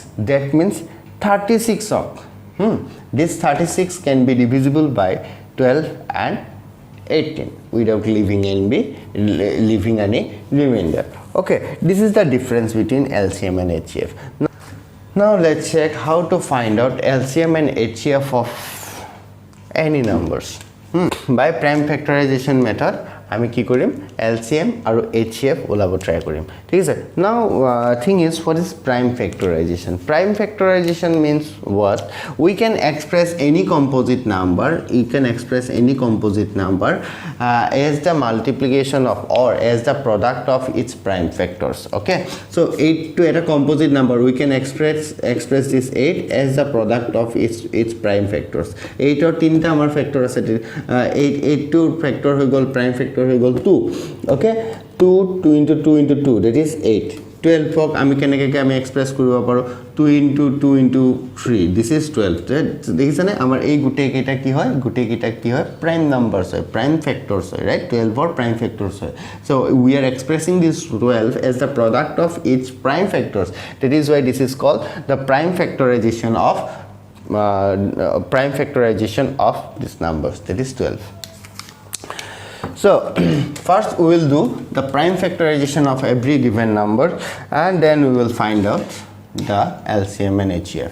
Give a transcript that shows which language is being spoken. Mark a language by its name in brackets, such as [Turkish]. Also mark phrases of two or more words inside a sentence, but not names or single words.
[English] That means 36 of this 36 can be divisible by 12 and 18 without leaving any remainder. Okay, this is the difference between LCM and HCF. Now let's check how to find out LCM and HCF of any numbers. By prime factorization method, [Assamese] আমি কি কৰিম [English] LCM আৰু HCF [Assamese] ওলাব ট্ৰাই কৰিম, ঠিক আছে। [English] Now thing is, what is prime factorization? Prime factorization means what? We can express any composite number, you can express any composite number as the multiplication of or as the product of its prime factors. Okay, so 8 to a composite number, we can express this 8 as the product of its prime factors. [Assamese] 8 or 3 ta amar factor ase, 8 to factor হৈ গল, [English] prime factor [Assamese] হৈ গল 2. [English] Okay, 2 into 2 into 2, that is 8. 12 [Assamese] ক আমি কেনেকৈ আমি এক্সপ্ৰেছ কৰিব পাৰো [English] 2 into 2 into 3 this is 12 [Assamese] দেখিছানে আমাৰ এই গুটেই কেইটা কি হয় [English] prime numbers হয় prime factors হয় ৰাইট 12 ৰ prime factors হয় so we are expressing this 12 as the product of each prime factors that is why this is called the prime factorization of these numbers that is 12. So first we will do the prime factorization of every given number and then we will find out the LCM and HCF.